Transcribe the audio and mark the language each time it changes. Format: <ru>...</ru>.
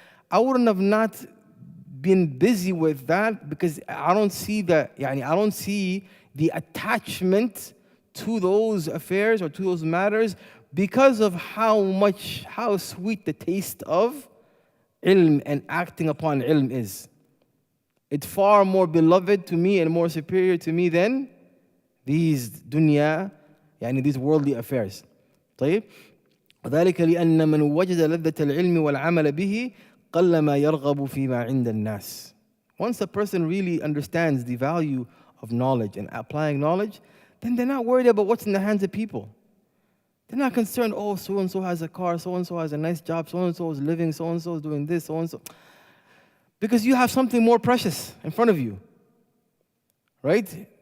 <en>I wouldn't have not been busy with that, because I don't see the attachment to those affairs or to those matters, because of how sweet the taste of ilm and acting upon ilm is. It's far more beloved to me and more superior to me than these dunya, these worldly affairs.</en> <ar>طيب وذلك لأن من وجد لذة العلم والعمل به قلما يرغب فيما عند الناس.</ar> <en>Once a person really understands the value of knowledge and applying knowledge, then they're not worried about what's in the hands of people. They're not concerned, oh, so-and-so has a car, so-and-so has a nice job, so-and-so is living, so-and-so is doing this, so-and-so. Because you have something more precious in front of you, right?</en>